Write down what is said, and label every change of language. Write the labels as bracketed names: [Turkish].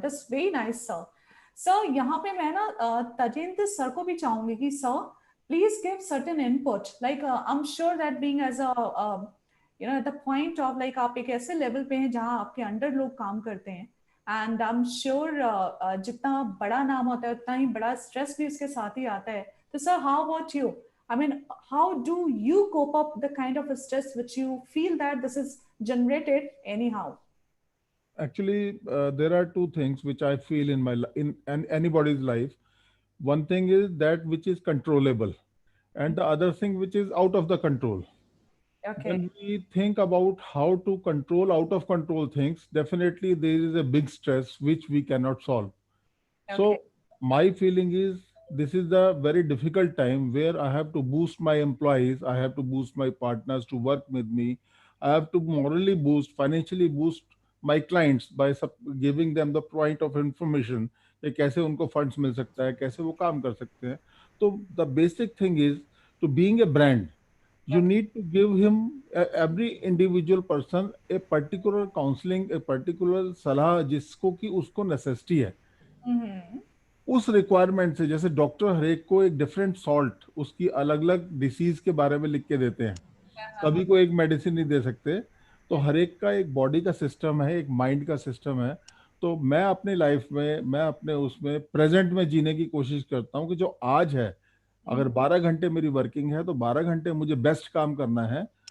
[English] That's very nice sir. [Hindi] Sir यहाँ पे मैं ना तजेंद्र सर को भी चाहूंगी कि [English] Sir please give certain input. Like I am sure that being as a the point of like [Hindi] आप एक ऐसे लेवल पे हैं जहाँ आपके अंडर लोग काम करते हैं [English] and I am sure [Hindi] जितना बड़ा नाम होता है उतना ही बड़ा स्ट्रेस भी उसके साथ ही आता है. [English] तो sir how about you? I mean, how do you cope up the kind of stress which you feel that this is generated anyhow? Actually, there are two things which I feel in anybody's life. One thing is that which is controllable, and the other thing which is out of the control. Okay. When we think about how to control out of control things, definitely there is a big stress which we cannot solve. Okay. So my feeling is, this is the very difficult time where I have to boost my employees, I have to boost my partners to work with me, I have to morally boost, financially boost my clients by giving them the point of information कि [Hindi] कैसे उनको funds मिल सकता है, कैसे वो काम कर सकते हैं. [English] तो the basic thing is, to being a brand, you need to give him every individual person a particular counseling, a particular सलाह [Hindi] जिसको कि उसको [English] necessity है. [Hindi] उस रिक्वायरमेंट से, जैसे डॉक्टर हरेक को एक डिफरेंट सॉल्ट उसकी अलग अलग डिसीज के बारे में लिख के देते हैं, सभी को एक मेडिसिन नहीं दे सकते. तो हरेक का एक बॉडी का सिस्टम है, एक माइंड का सिस्टम है. तो मैं अपनी लाइफ में, मैं अपने उसमें प्रेजेंट में जीने की कोशिश करता हूँ कि जो आज है, अगर 12 घंटे मेरी वर्किंग है तो 12 घंटे मुझे बेस्ट काम करना है।